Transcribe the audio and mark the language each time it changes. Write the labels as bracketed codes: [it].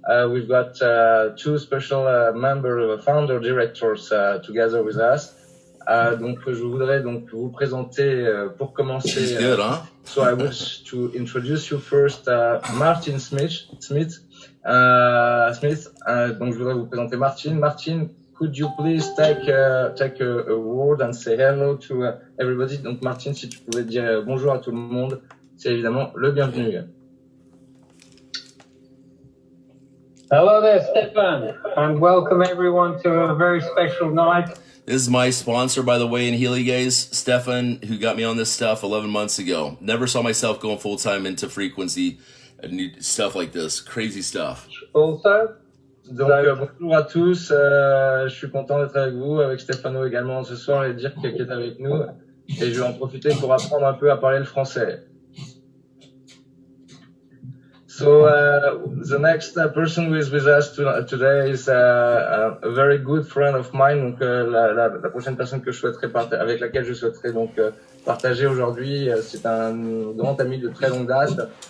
[en] We've got 2 special founder directors together with us. [fr] Donc, je voudrais donc vous présenter pour commencer. [en] Good, huh? So I wish to introduce you first, Martin Smith. [fr] Donc, je voudrais vous présenter Martin. [en] Martin could you please take a word and say hello to everybody? [fr] Donc Martine, si tu pouvais dire bonjour à tout le monde, c'est évidemment le bienvenu. [en] Hello there, Stefan, and welcome everyone to a very special night. This is my sponsor, by the way, in Healy, guys. Stefan, who got me on this stuff 11 months ago. Never saw myself going full-time into frequency and stuff like this. Crazy stuff. Also, [fr] Donc bonjour à tous, je suis content d'être avec vous, avec Stefano également ce soir et Dirk qui est avec nous. Et je vais en profiter pour apprendre un peu à parler le français. [en] So the next person who is with us today is a very good friend of mine. [fr] Donc la prochaine personne que je souhaiterais avec laquelle je souhaiterais donc partager aujourd'hui, c'est un grand ami de très longue date.